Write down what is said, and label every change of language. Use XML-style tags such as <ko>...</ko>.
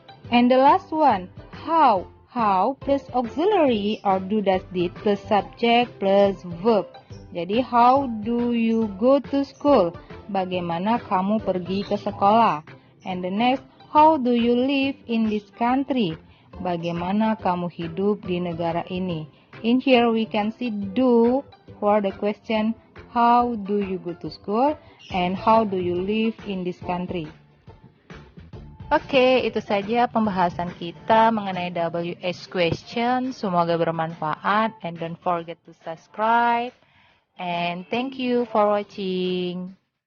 <en>And the last one, how? How plus auxiliary or do, does, did plus subject plus verb. Jadi how do you go to school?</en> <id>Bagaimana kamu pergi ke sekolah?</id> <en>And the next, how do you live in this country?</en> <id>Bagaimana kamu hidup di negara ini?</id> <en>In here we can see do for the question how do you go to school and how do you live in this country.</en> <id>Oke, itu saja pembahasan kita mengenai WH question. Semoga bermanfaat</id> <en>and don't forget to subscribe. And thank you for watching.</en>